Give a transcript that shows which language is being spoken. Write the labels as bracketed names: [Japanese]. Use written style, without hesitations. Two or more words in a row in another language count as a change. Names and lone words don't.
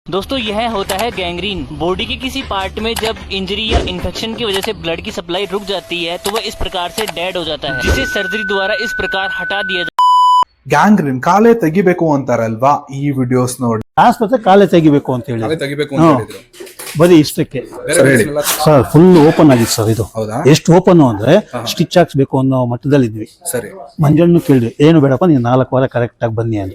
[Hindi] दोस्तों यह होता है गैंग्रीन। बॉडी के किसी पार्ट में जब इंजरी या इन्फेक्शन की वजह से ब्लड की सप्लाई रुक जाती है तो वह इस प्रकार से डेड हो जाता है, जिसे सर्जरी द्वारा इस प्रकार हटा दिया जाता है। [Kannada] ಗ್ಯಾಂಗ್ರೀನ್ ಕಾಲೇ ತೆಗಿಬೇಕು ಅಂತಾರಲ್ವಾ, ಈ ವಿಡಿಯೋಸ್ ನೋಡಿ ಆಸ್ಪತ್ರೆ ಕಾಲೇ ತೆಗಿಬೇಕು ಅಂತ ಹೇಳಿ ಬರೀ ಇಷ್ಟಕ್ಕೆ ಸರ್ [English] full open [Kannada] ಆಗಿತ್ತು ಸರ್. ಇದು ಎಷ್ಟು ಓಪನ್ ಅಂದ್ರೆ ಸ್ಟಿಚ್ ಹಾಕ್ಸ್ಬೇಕು ಅನ್ನೋ ಮಟ್ಟದಲ್ಲಿ ಇದ್ವಿ. ಮಂಜಣ್ಣು ಕೇಳಿದ್ವಿ, ಏನು ಬೇಡಪ್ಪ ನೀವು 4 ವಾರ ಕರೆಕ್ಟ್ ಆಗಿ ಬನ್ನಿ ಅಂತ.